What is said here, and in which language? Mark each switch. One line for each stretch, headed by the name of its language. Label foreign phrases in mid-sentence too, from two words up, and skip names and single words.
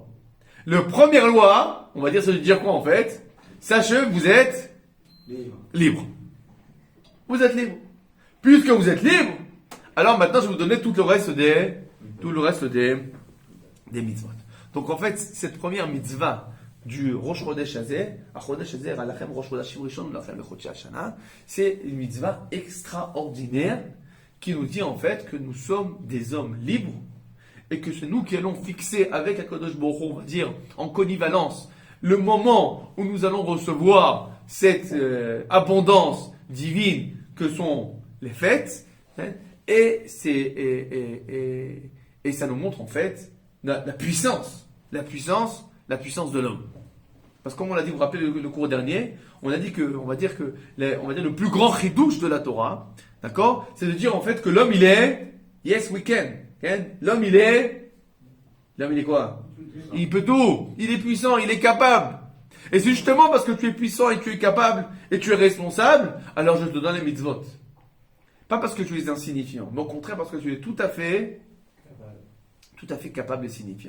French: Le première loi, on va dire, c'est de dire quoi en fait? Sachez que vous êtes libre. Vous êtes libre. Puisque vous êtes libre, alors maintenant je vais vous donner tout le reste des mitzvot. Donc en fait, cette première mitzvah du
Hebrew: ראש חודש הזה, חודש הזה לכם ראש חודשים ראשון לכם לחודשי Hashana,
French: c'est une mitzvah extraordinaire qui nous dit en fait que nous sommes des hommes libres et que c'est nous qui allons fixer avec
Hebrew: הקדוש ברוך הוא,
French: on va dire en connivalence, le moment où nous allons recevoir cette abondance divine que sont les fêtes, hein, et ça nous montre en fait la puissance de l'homme. Parce que comme on l'a dit, vous vous rappelez le cours dernier, on va dire que le plus grand chidouche de la Torah, d'accord, c'est de dire en fait que l'homme il est,
English: yes we can,
French: l'homme il est quoi? Il peut tout, il est puissant, il est capable. Et c'est justement parce que tu es puissant et tu es capable et tu es responsable, alors je te donne les mitzvot. Pas parce que tu es insignifiant, mais au contraire parce que tu es tout à fait capable et signifiant.